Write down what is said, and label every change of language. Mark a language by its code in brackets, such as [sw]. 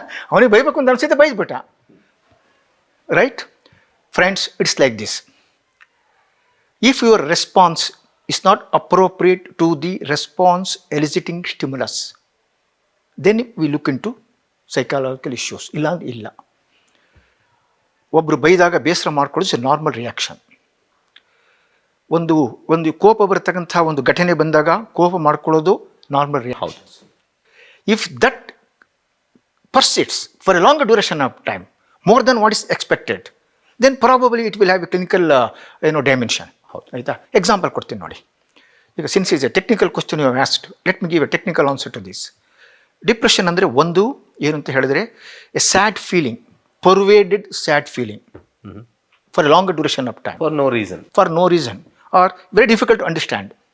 [kn] ಅವನಿಗೆ ಬೈಬೇಕು ಅಂತ ಅನಿಸಿದ್ದೆ ಬೈದ್ಬಿಟ್ಟ, right? [en] Friends, it's like this. If your response is not appropriate to the response eliciting stimulus, then we look into psychological issues. [kn] ಇಲ್ಲ. ಒಬ್ಬರು ಬೈದಾಗ ಬೇಸರ ಮಾಡ್ಕೊಳ್ಳೋದು normal reaction. ಒಂದು ಕೋಪ ಬರ್ತಕ್ಕಂಥ ಒಂದು ಘಟನೆ ಬಂದಾಗ ಕೋಪ ಮಾಡ್ಕೊಳ್ಳೋದು normal reaction. [en] If that persists for a longer duration of time, more than what is expected, then probably it will have a clinical dimension. [kn] ಆಯಿತಾ? ಎಕ್ಸಾಂಪಲ್ ಕೊಡ್ತೀನಿ ನೋಡಿ. [en] ಈಗ since is a technical question you have asked, let me give a technical answer to this. Depression [kn] ಅಂದರೆ ಒಂದು ಏನು ಅಂತ ಹೇಳಿದ್ರೆ, [en] A sad feeling, pervaded sad feeling for a longer duration of time, for no reason or very difficult to understand.